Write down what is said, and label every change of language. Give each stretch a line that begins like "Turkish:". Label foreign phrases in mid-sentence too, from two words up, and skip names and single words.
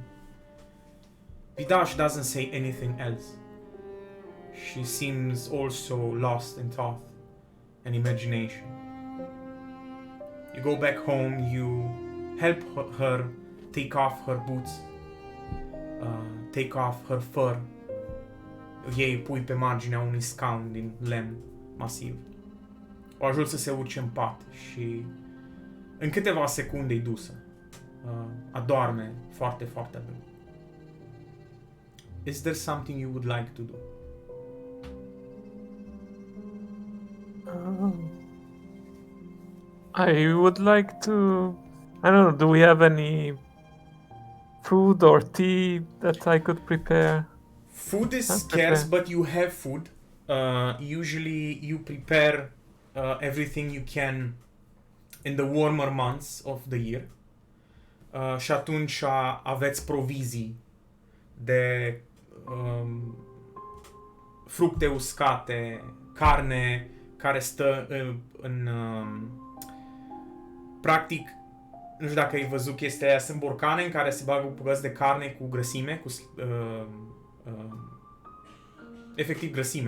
English: Vidash doesn't say anything else. She seems also lost in thought and imagination. You go back home, you help her take off her boots, take off her fur.
Romanian: Ei pui pe marginea unui scaun din lemn masiv. O ajut să se urce în pat și în câteva secunde e dusă. Adorme foarte, foarte adânc.
English: Is there something you would like to do? I would like to. I don't know. Do we have any food or tea that I could prepare? Food is scarce, but you have food. Usually you prepare everything you can in the warmer months of the year.
Romanian: Și atunci aveți provizii de fructe uscate, carne care stă în practic, nu știu dacă ai văzut chestia aia, sunt borcane în care se bagă bucăți de carne cu grăsime, cu efectiv grăsime.